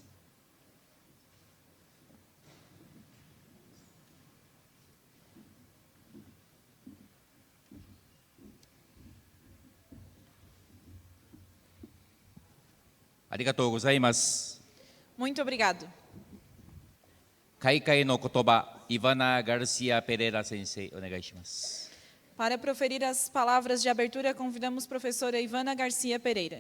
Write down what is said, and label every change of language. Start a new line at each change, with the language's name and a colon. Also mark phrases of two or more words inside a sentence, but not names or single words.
Japanese: ありがとうございます。
Portuguese: Muito obrigado.
Japanese: 開会の言葉、イバナ・ガルシア・ペレラ先生、お願いします。
Portuguese: Para proferir as palavras de abertura, convidamos a professora Ivana Garcia Pereira.